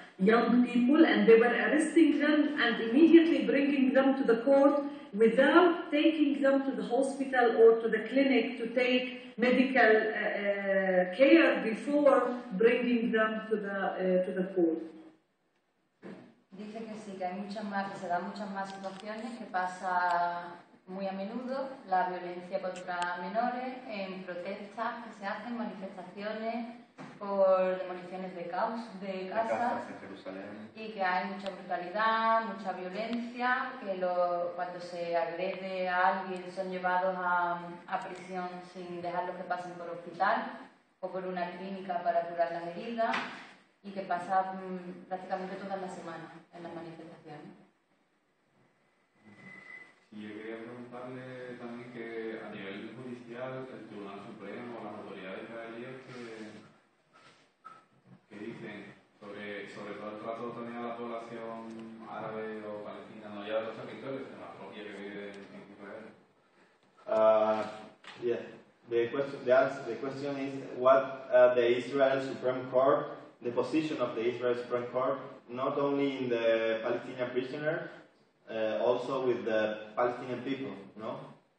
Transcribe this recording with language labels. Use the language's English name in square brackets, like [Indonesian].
[English] young people, and they were arresting them and immediately bringing them to the court without taking them to the hospital or to the clinic to take medical care before bringing them to the court. [Spanish] Dice que sí, que hay muchas más, que se dan muchas más situaciones, que pasa muy a menudo la violencia contra menores en protestas que se hacen, manifestaciones por demoliciones de casas en Jerusalén. Y que hay mucha brutalidad, mucha violencia, que cuando se agrede a alguien son llevados a prisión sin dejarlos que pasen por hospital o por una clínica para curar las heridas, y que pasa prácticamente todas las semanas en las manifestaciones. Y yo quería preguntarle también que a nivel judicial, el Tribunal Supremo o las autoridades israelíes que dicen sobre todo el trato también a la población árabe o palestina, no ya de los territorios, sino la propia que vive en Israel. [English] Yeah, the question is what the Israel Supreme Court, the position of the Israel Supreme Court, not only in the Palestinian prisoners, also with the Palestinian people, no?